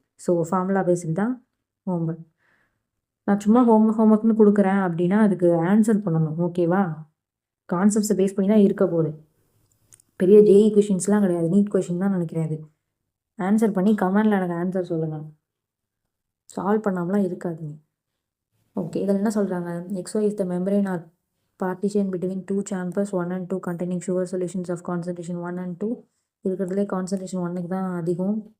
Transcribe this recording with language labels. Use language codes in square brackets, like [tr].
[ta] So formula based தான் homework. நான் சும்மா ஹோம்ஒர்க்னு கொடுக்குறேன் அப்படின்னா அதுக்கு ஆன்சர் பண்ணணும். ஓகேவா? கான்செப்ட்ஸை பேஸ் பண்ணி தான் இருக்க போகுது. பெரிய ஜேஇ கொஷின்ஸ்லாம் கிடையாது, நீட் கொஷின் தான் நினைக்கிறாது. ஆன்சர் பண்ணி கமெண்டில் எனக்கு ஆன்சர் சொல்லுங்கள், சால்வ் பண்ணாமலாம் இருக்காதுங்க. ஓகே, இதில் என்ன சொல்கிறாங்க? [en] XY is the membrane or partition between two chambers 1 and 2 containing sugar solutions of concentration 1 and 2. [ta] இருக்கிறதுலே கான்சன்ட்ரேஷன் 1க்கு தான் அதிகம்.